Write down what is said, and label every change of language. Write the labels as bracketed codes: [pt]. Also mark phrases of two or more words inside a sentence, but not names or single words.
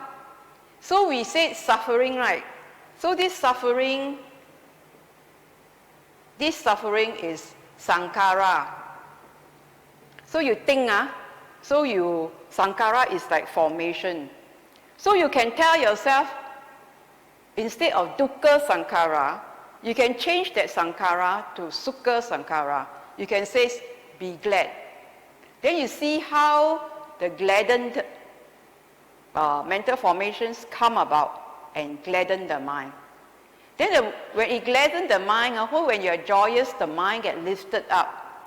[en] So we said suffering, right? So this suffering is sankhara. So you think, sankhara is like formation. So you can tell yourself, instead of [pi] dukkha sankhara, [en] you can change that sankhara to [pi] sukha sankhara. [en] You can say, be glad. Then you see how the gladdened mental formations come about and gladden the mind. Then when it gladdens the mind, when you are joyous, the mind gets lifted up.